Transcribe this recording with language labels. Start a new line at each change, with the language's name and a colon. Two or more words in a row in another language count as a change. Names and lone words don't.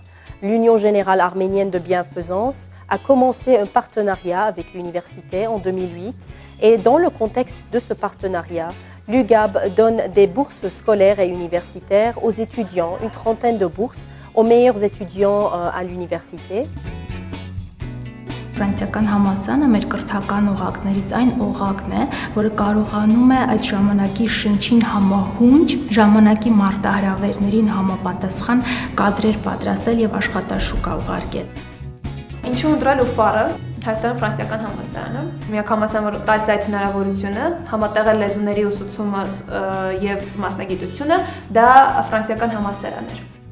French: L'Union générale arménienne de bienfaisance a commencé un partenariat avec l'université en 2008 et dans le contexte de ce partenariat, l'UGAB donne des bourses scolaires et universitaires aux étudiants, une trentaine de bourses aux meilleurs étudiants à l'université.
Armenian: Ֆրանսիական համալսարանը մեր կրթական օղակներից այն օղակն է, որը կարողանում է այդ ժամանակի շնչին համահունչ, ժամանակի մարտահրավերներին համապատասխան կադրեր պատրաստել եւ աշխատաշուկա ուղարկել։ Ինչու ընտրել ՈՒՖԱՌ-ը, Հայաստանի ֆրանսիական համալսարանը, միակ համալսարանը, որ տալիս այդ հնարավորությունը, համատեղել լեզուների ուսուցումը եւ մասնագիտությունը, դա ֆրանսիական համալսարան էր։